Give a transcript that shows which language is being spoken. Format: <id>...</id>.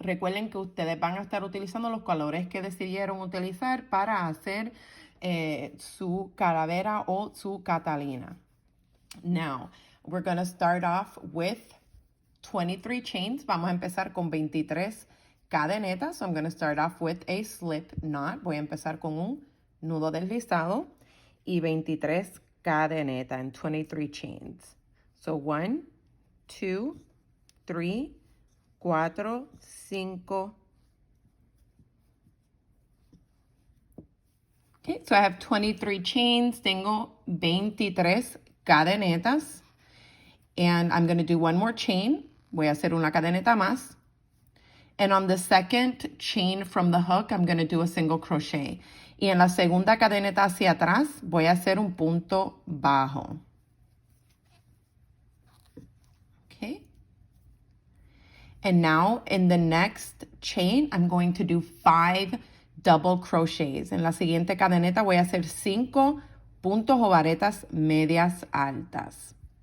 <es>Recuerden que ustedes van a estar utilizando los colores que decidieron utilizar para hacer su calavera o su Catalina.</es> <en>Now, we're going to start off with 23 chains.</en> <es>Vamos a empezar con 23 cadenetas.</es> <en>So I'm going to start off with a slip knot.</en> <es>Voy a empezar con un nudo deslizado y 23 cadenetas</es> <en>and 23 chains. So 1, 2, 3, 4, 5. Okay, so I have 23 chains.</en> <es>Tengo 23 cadenetas.</es> <en>And I'm going to do one more chain.</en> <es>Voy a hacer una cadeneta más.</es> <en>And on the second chain from the hook, I'm going to do a single crochet.</en> <es>Y en la segunda cadeneta hacia atrás, voy a hacer un punto bajo.</es> <en>Okay. And now in the next chain, I'm going to do 5 double crochets.</en> <es>En la siguiente cadeneta voy a hacer 5 puntos o varetas medias altas.</es>